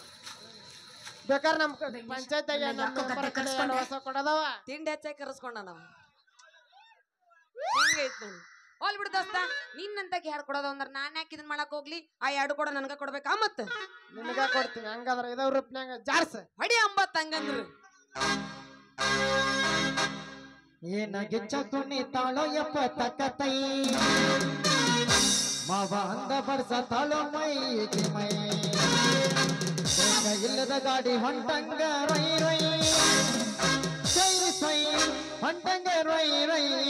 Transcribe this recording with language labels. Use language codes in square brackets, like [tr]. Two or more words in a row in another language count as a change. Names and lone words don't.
[kn] ಬೇಕಾದ್ರೆ ನಮ್ ಪಂಚಾಯತ್ಯಾಗ ನಮ್ ಮೆಂಬರ್ ಕಡೆ 2 ಹೊಸ ಕೊಡದವ. ತಿಂಡಿ ಹೆಚ್ಚಾಗಿ ಕರೆಸ್ಕೊಂಡ ನಾವು ಹೆಂಗೈತ್ ನೋಡಿ. ಹೋಲ್ ಬಿಡು ದೋಸ್ತ ನಿನ್ನಂತ ಯಾರು ಕೊಡೋದು ಅಂದ್ರ ನಾನ್ ಯಾಕೆ ಇದನ್ ಮಾಡಕ್ ಹೋಗ್ಲಿ? ಆ 2 ಕೊಡ ನನ್ಗ ಕೊಡ್ಬೇಕಾ? ಮತ್ತ ನಿನಗ ಕೊಡ್ತೀನಿ. ಹಂಗಾದ್ರ ಇದಾವ್ ರೂಪ್ನ್ಯಾಗ ಜಾರ್ಸ ಹೊಡಿ 50 ಹಂಗಂದ್ರು. ಏನಾಗೆ ಚಕುನಿ ತಾಳೋ ಯಪ್ಪ ತಕ್ಕತೈ ಮಾವ ಅಂದ ಬರ್ಸ ತಾಳೋ ಮೈಗೆ ಮೈ ಇಲ್ಲದ ಗಾಡಿ ಹೊಂಟಂಗ ರೈ ರೈ ಸೈ ಸೈ ಹೊಂಟಂಗ ರೈ ರೈ.